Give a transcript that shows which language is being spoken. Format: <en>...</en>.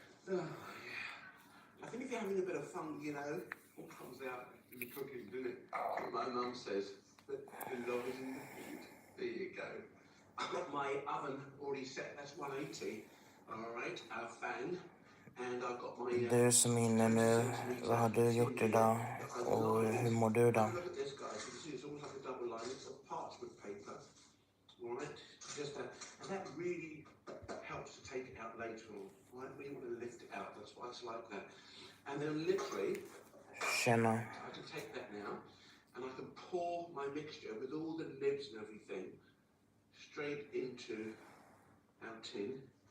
<en>Oh, yeah. I think if you're having a bit of fun, you know, all comes out in the cooking, doesn't it? My mum says that the love is in the food. There you go. I've got my oven already set. That's 180. All right, our fan. And I've got my.</en> <sv>Du som är inne nu, vad har du gjort idag? Och hur mår du då?</sv> <en>Look at this, guys. You can see it's almost like a double line. It's a parchment paper. All right, just that, and that really helps to take it out later on. Right, when you want to lift it out, that's why it's like that. And then literally,</en> <sv>Tjena.</sv> <en>I can take that now, and I can pour my mixture with all the nibs and everything straight into our tin.</en>